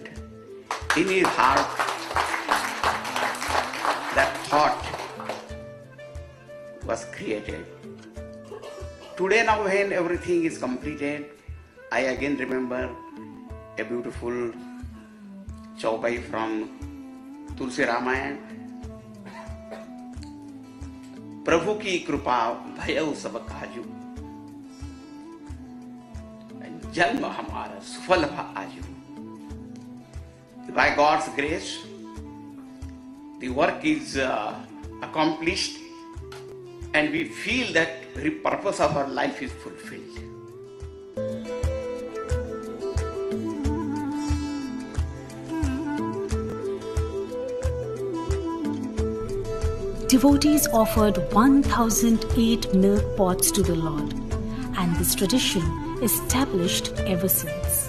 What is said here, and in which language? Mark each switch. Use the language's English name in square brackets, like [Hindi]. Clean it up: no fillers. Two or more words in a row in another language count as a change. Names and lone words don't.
[English] In his heart, that thought was created. Today now when everything is completed, I again remember a beautiful चौपाई from तुलसी रामायण। [Awadhi] प्रभु की कृपा भयउ सब काजू, जन्म हमारा सफल भा आजू। [English] By God's grace, the work is accomplished, and we feel that the purpose of our life is fulfilled. Devotees offered 1,008 milk pots to the Lord, and this tradition is established ever since.